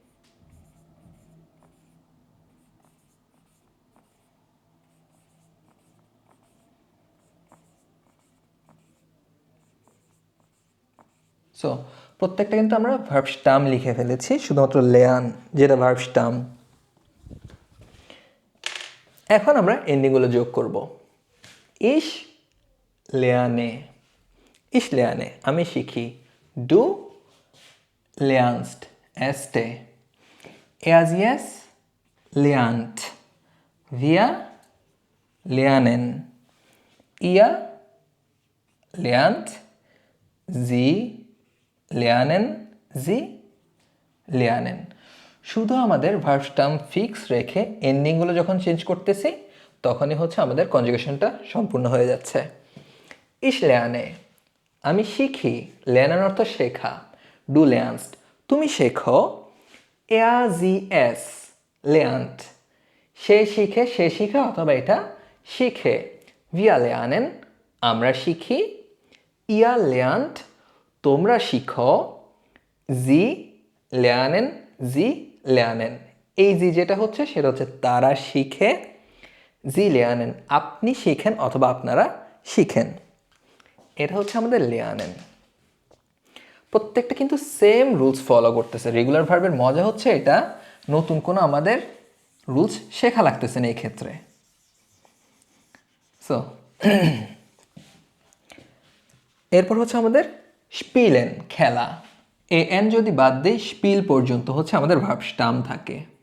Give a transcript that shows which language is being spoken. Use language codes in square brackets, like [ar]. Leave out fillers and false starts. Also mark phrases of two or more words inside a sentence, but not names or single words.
[bn] সো প্রত্যেকটা কিন্তু আমরা [de] Verb Stamm [bn] লিখে ফেলেছি, শুধুমাত্র লেয়ান যেটা [de] Verb Stamm. [bn] এখন আমরা এন্ডিংগুলো যোগ করব। [de] ich lerne, ich lerne [bn] আমি শিখি, [de] du lernst এস্টে, er sie es lernt, wir lernen, ihr lernt, sie lernen, sie lernen। [bn] শুধু আমাদের [de] Verb Stamm [bn] ফিক্স রেখে এন্ডিংগুলো যখন চেঞ্জ করতেছি তখনই হচ্ছে আমাদের কনজুগেশনটা সম্পূর্ণ হয়ে যাচ্ছে। [de] ich lerne [bn] আমি শিখি, লেয়ানের অর্থ শেখা, [de] du lernst [bn] তুমি শেখো, [de] er sie es lernt [bn] সে শিখে, সে শিখে অথবা এটা শিখে, [de] wir lernen [bn] আমরা শিখি, [de] ihr lernt [bn] তোমরা শিখো, [de] sie lernen sie lernen [bn] এই জি যেটা হচ্ছে সেটা হচ্ছে তারা শিখে, [de] sie lernen [bn] আপনি শিখেন অথবা আপনারা শিখেন, এটা হচ্ছে আমাদের lernen। প্রত্যেকটা কিন্তু [en] same rules follow [bn] করতেছে। রেগুলার ভার্বের মজা হচ্ছে এটা, নতুন কোনো আমাদের রুলস শেখা লাগতেছে না এই ক্ষেত্রে। সো এরপর হচ্ছে আমাদের স্পিলেন খেলা, এ এন যদি বাদ দেই স্পিল পর্যন্ত হচ্ছে আমাদের [de] Verb Stamm [bn] থাকে।